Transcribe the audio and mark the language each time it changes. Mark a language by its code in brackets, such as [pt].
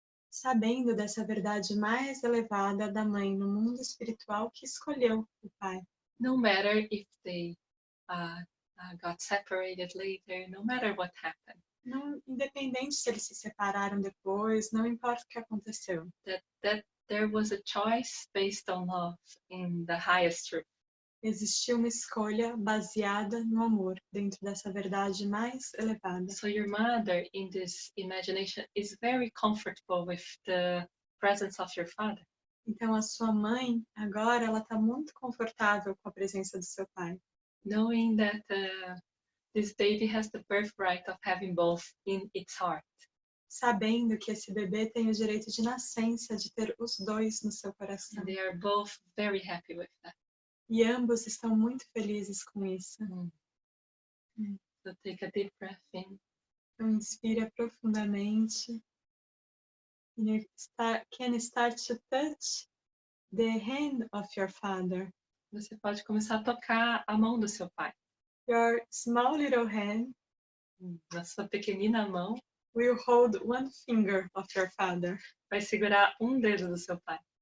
[pt] Sabendo dessa verdade mais elevada da mãe no mundo espiritual que escolheu o pai. [en] No matter if they got separated later, no matter what happened. [pt] Não, independente se eles se separaram depois, não importa o que aconteceu. [en] That there was a choice based on love in the highest truth. [pt] Existiu uma escolha baseada no amor, dentro dessa verdade mais elevada. [en] So your mother in this imagination is very comfortable with the presence of your father. [pt] Então a sua mãe, agora, ela está muito confortável com a presença do seu pai. [en] Knowing that this baby has the birthright of having both in its heart. [pt] Sabendo que esse bebê tem o direito de nascença, de ter os dois no seu coração. [en] And they are both very happy with that. [pt] E ambos estão muito felizes com isso. [en] So take a deep breath in. [pt] Então inspira profundamente. [en] And you can start to touch the hand of your father. [pt] Você pode começar a tocar a mão do seu pai. [en] Your small little hand [pt] Na sua pequenina mão, [en] will hold one finger of your father. [pt] vai segurar um dedo do seu pai.